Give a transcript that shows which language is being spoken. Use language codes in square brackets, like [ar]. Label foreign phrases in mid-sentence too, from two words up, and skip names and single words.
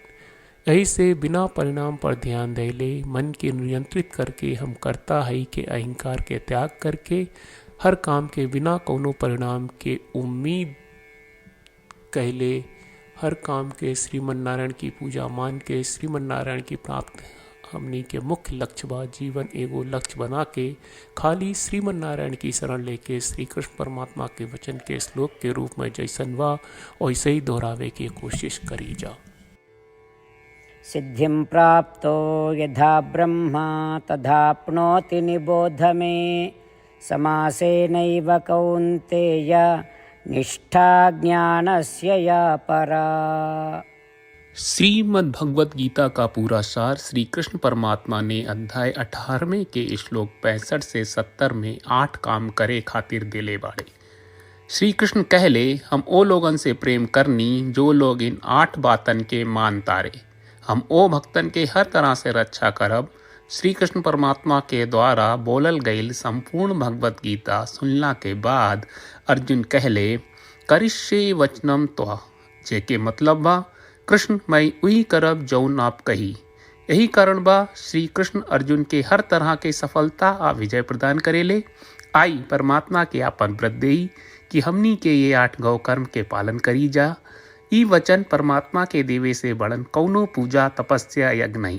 [bho] यही से बिना परिणाम पर ध्यान देले मन के नियंत्रित करके हम करता है के अहंकार के त्याग करके हर काम के बिना कोनो परिणाम के उम्मीद कहले हर काम के श्रीमन नारायण की पूजा मान के श्रीमन नारायण की प्राप्त हमनी के मुख्य लक्ष्य बा। जीवन एगो लक्ष्य बना के खाली श्रीमन नारायण की शरण लेके श्री कृष्ण परमात्मा के वचन के श्लोक के रूप में जैसन बा वैसे ही दोहरावे की कोशिश करी जा। [sa] सिद्धिं प्राप्तो यथा ब्रह्म तथाप्नोति निबोध मे समासेनैव कौन्तेय निष्ठा ज्ञानस्य या परा। [bho] श्रीमद् भगवत गीता का पूरा सार श्री कृष्ण परमात्मा ने अध्याय 18वें के श्लोक 65 से 70 में 8 काम करे खातिर दिले बाड़े। श्री कृष्ण कहले, हम ओ लोगन से प्रेम करनी जो लोग इन 8 बातन के मान तारे। हम ओ भक्तन के हर तरह से रक्षा करब। श्री कृष्ण परमात्मा के द्वारा बोलल गईल संपूर्ण भगवत गीता सुनला के बाद अर्जुन कहले, [sa] करिष्ये वचनम त्वा, [bho] जेके मतलब बा कृष्ण मैं उही करब जौन आप कही। यही कारण बा श्री कृष्ण अर्जुन के हर तरह के सफलता आ विजय प्रदान करेले। आई परमात्मा के आपन व्रत देई कि हमनी के ये 8 गौ कर्म के पालन करी जा। ई वचन परमात्मा के देवे से बड़न कौनो पूजा तपस्या यज्ञ नहीं।